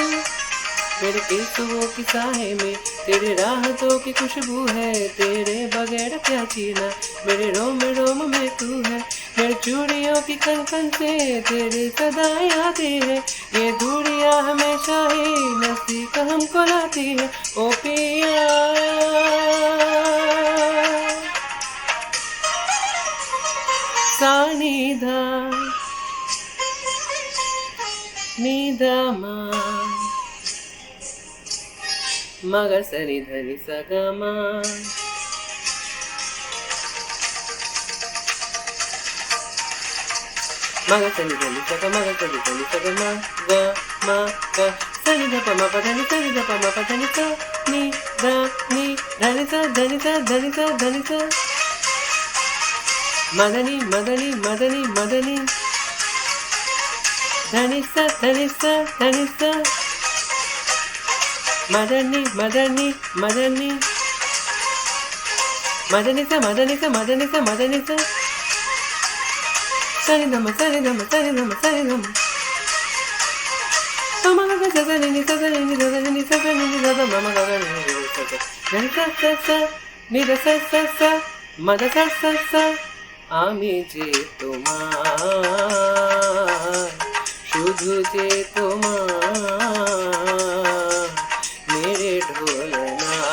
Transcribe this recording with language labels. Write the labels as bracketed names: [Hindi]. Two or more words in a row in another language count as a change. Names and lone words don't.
[Hindi] मेरे केसों की साए में तेरे राहतों की खुशबू है, तेरे बगैर क्या जीना, मेरे रोम में तू है। मेरे चूड़ियों की खन से तेरी सदाएं आती है, ये दूरियां हमेशा ही नजदीक हमको लाती है। ओ पिया सानिधा निधमा मग सनि धनि सगमा, मग सनि धनि सग, मग सनि धनि सगमा ग म ग सनि ध प म प धनि सनि ध प म प धनि स नि ध नि धनि स धनि स धनि स धनि स मदनि मदनि मदनि मदनि धनि स धनि स धनि स मदनि मदनि मदनि मदनि स मदनि स मदनि स मदनि स सनि धम सनि धम सनि धम सनि धम मम ग स सनि नि स सनि नि ध सनि नि स सनि नि ध ध मम ग ग नि स स धनि स स स नि ध स स स मद स स स। [Bangla] আমি যে তোমার, শুধু যে তোমার, [Hindi] मेरे ढोलना